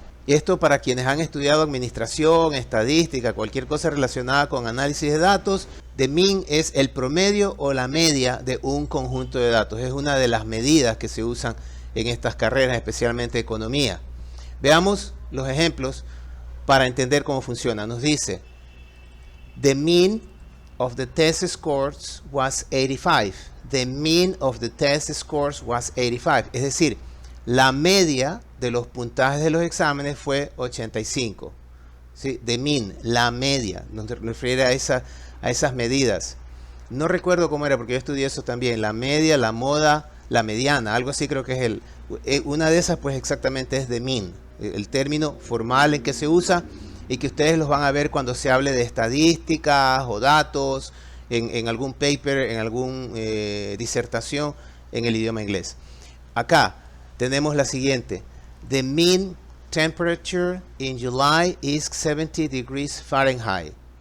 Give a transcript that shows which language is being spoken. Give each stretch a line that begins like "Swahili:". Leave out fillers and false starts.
Spanish: Esto para quienes han estudiado administración, estadística, cualquier cosa relacionada con análisis de datos, the mean es el promedio o la media de un conjunto de datos. Es una de las medidas que se usan en estas carreras, especialmente economía. Veamos los ejemplos para entender cómo funciona. Nos dice,
English: the mean of the test scores was 85. The mean of the test scores was 85.
Spanish: Es decir, la media de los puntajes de los exámenes fue 85. ¿Sí? The mean, la media, nos refiere a esas medidas. No recuerdo cómo era, porque yo estudié eso también. La media, la moda, la mediana, algo así creo que es una de esas, pues exactamente es the mean, el término formal en que se usa y que ustedes los van a ver cuando se hable de estadísticas o datos, en algún paper, en alguna disertación en el idioma inglés. Acá tenemos la siguiente.
English: The mean temperature in July is 70 degrees Fahrenheit.